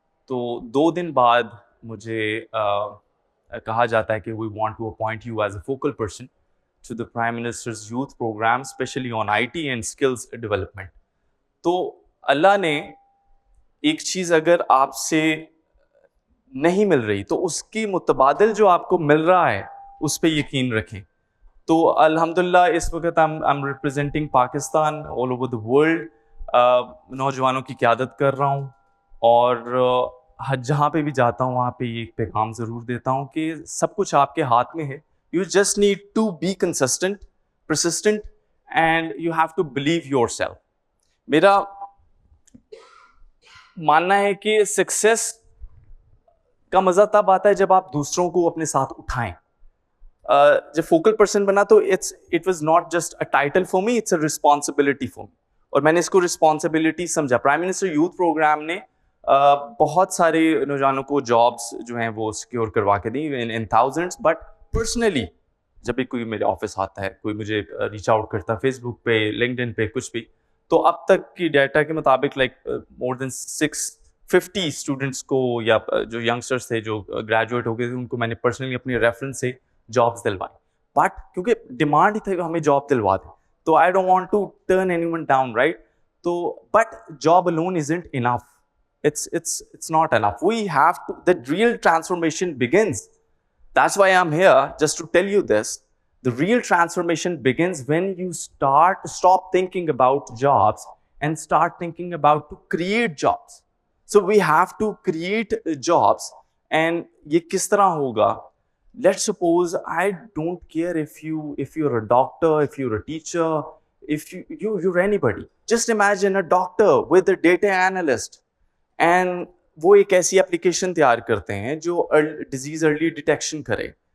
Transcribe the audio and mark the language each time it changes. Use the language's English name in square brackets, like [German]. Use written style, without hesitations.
[Urdu] تو 2 دن بعد مجھے کہا جاتا ہے کہ [English] We want to appoint you as a focal person to the prime minister's youth program especially on I T and skills development. [Urdu] تو اللہ نے ایک چیز اگر آپ سے نہیں مل رہی تو اس کی متبادل جو آپ کو مل رہا ہے اس پہ یقین رکھیں. تو الحمدللہ اس وقت [English] I'm representing Pakistan all over the world. [Urdu] نوجوانوں کی قیادت کر رہا ہوں اور جہاں پہ بھی جاتا ہوں وہاں پہ یہ ایک پیغام ضرور دیتا ہوں کہ سب کچھ آپ کے ہاتھ میں ہے. [English] You just need to be consistent, persistent and you have to believe yourself. [Urdu] میرا ماننا ہے کہ سکسیس کا مزہ تب آتا ہے جب آپ دوسروں کو اپنے ساتھ اٹھائیں. جب فوکل پرسن بنا تو [English] It was not just a title for me, it's a responsibility for me. [Urdu] اور میں نے اس کو رسپانسبلٹی سمجھا. پرائم منسٹر یوتھ پروگرام نے بہت سارے نوجوانوں کو جابس جو ہیں وہ سیکیور کروا کے دی [English] In thousands. [Urdu] بٹ پرسنلی جب بھی کوئی میرے آفس آتا ہے, کوئی مجھے ریچ آؤٹ کرتا ہے فیس بک پہ, لنکڈ ان پہ, کچھ بھی, تو اب تک کی ڈیٹا کے مطابق [English] more than [Urdu] 650 اسٹوڈنٹس کو یا جو ینگسٹرس تھے جو گریجویٹ ہو گئے تھے ان کو میں نے پرسنلی اپنی ریفرنس سے جابس دلوائیں. بٹ کیونکہ ڈیمانڈ ہی تھا کہ ہمیں جاب دلوا دیں, تو [English] I don't want to turn anyone down, right. تو but job alone isn't enough. It's not enough. We have to, the real transformation begins. That's why I'm here, just to tell you this. The real transformation begins when you stop thinking about jobs and start thinking about to create jobs. So we have to create jobs. And [Urdu] یہ کس طرح ہوگا? [English] Let's suppose I don't care if you're a doctor, if you're a teacher, if you're anybody. Just imagine a doctor with a data analyst. And [Urdu] وہ ایک ایسی application تیار کرتے ہیں جو ڈیزیز ارلی ڈیٹیکشن کرے.